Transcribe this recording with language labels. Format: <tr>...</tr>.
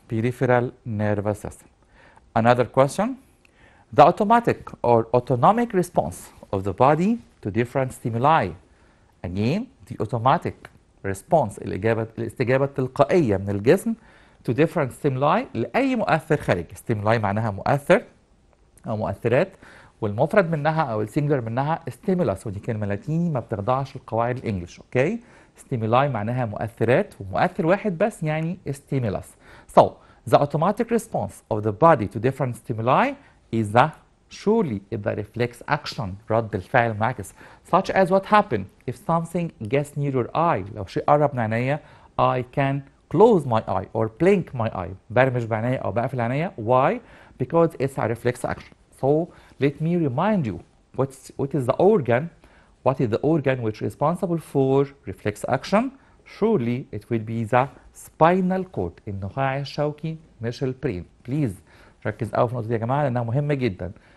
<en>Peripheral nervous system. Another question, the automatic or autonomic response of the body to different stimuli. Again, the automatic response,</en> <ar>الاستجابة التلقائية من الجسم</ar> <en>to different stimuli</en> <ar>لأي مؤثر خارجي. stimuli معناها مؤثر أو مؤثرات، والمفرد منها أو السنجلر منها stimulus، ودي كلمة لاتيني ما بتخضعش لقواعد الإنجليش. أوكي؟ stimuli معناها مؤثرات، ومؤثر واحد بس يعني stimulus.</ar> <en>So the automatic response of the body to different stimuli is the surely the reflex action،</en> <ar>رد الفعل معكس.</ar> <en>such as what happen if something gets near your eye.</en> <ar>لو شيء قرب من عينيا</ar> <en>I can close my eye or blink my eye.</en> <ar>برمش بعينيا أو بقفل عينيا.</ar> <en>Why? Because it's a reflex action. So let me remind you what is the organ which is responsible for reflex action. Surely it will be the spinal cord،</en> <ar>النخاع الشوكي مش البرين. Please ركز قوي في النقطة دي يا جماعة لأنها مهمة جدا.</ar>